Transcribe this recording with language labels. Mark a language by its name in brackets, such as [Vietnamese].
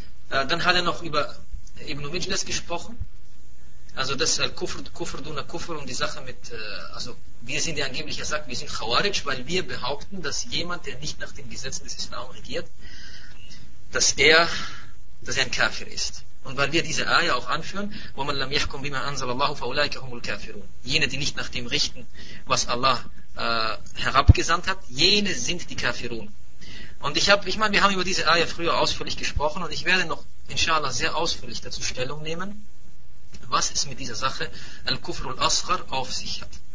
[German] Dann hat er noch über Ibn Mijlis gesprochen. Also das Kufr duna Kufr und die Sache mit, also wir sind ja angeblich, er sagt, wir sind Khawarij, weil wir behaupten, dass jemand, der nicht nach den Gesetzen des Islam regiert, dass er ein Kafir ist. Und weil wir diese Ayah auch anführen, [Arabic] وَمَنْ لَمْ يَحْكُمْ بِمَا أَنْزَلَ اللَّهُ فَأُولَٰئِكَ هُمُ الْكَافِرُونَ. [German] Jene, die nicht nach dem richten, was Allah herabgesandt hat, jene sind die Kafirun. Und ich meine, wir haben über diese Ayah früher ausführlich gesprochen und ich werde noch, inshallah, sehr ausführlich dazu Stellung nehmen, was es mit dieser Sache Al-Kufr al-Asghar auf sich hat.